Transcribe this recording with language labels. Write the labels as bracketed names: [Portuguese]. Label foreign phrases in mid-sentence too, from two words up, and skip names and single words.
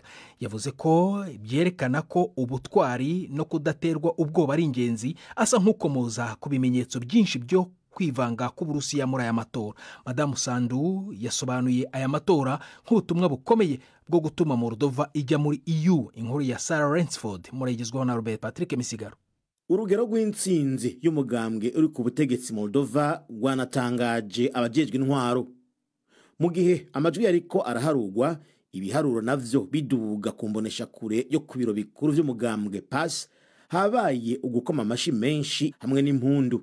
[Rundi] Yavuze ko byerekana ko ubutwari no kudaterwa ubwoba ari ingenzi, asa nk'ukomoza ku bimenyetso byinshi byo kwivanga k'Uburusiya muri aya matora. Madamu Sandu yasobanuye aya matora nk'ubutumwa bukomeye bwo gutuma Moldova ijya muri EU. Inkuru ya Sarah Rensford murayigezwaho na Robert Patrick Misigaro. Urugero rw'intsinzi y'umugambwe uri ku butegetsi Moldova rwanatangaje abajejwe intwaro. Mu gihe amajwi yariko araharugwa, ibiharuro navyo biduga kumbonesha kure yo ku biro bikuru by'umugambwe PAS, habaye ugukoma amashi menshi hamwe n'impundu.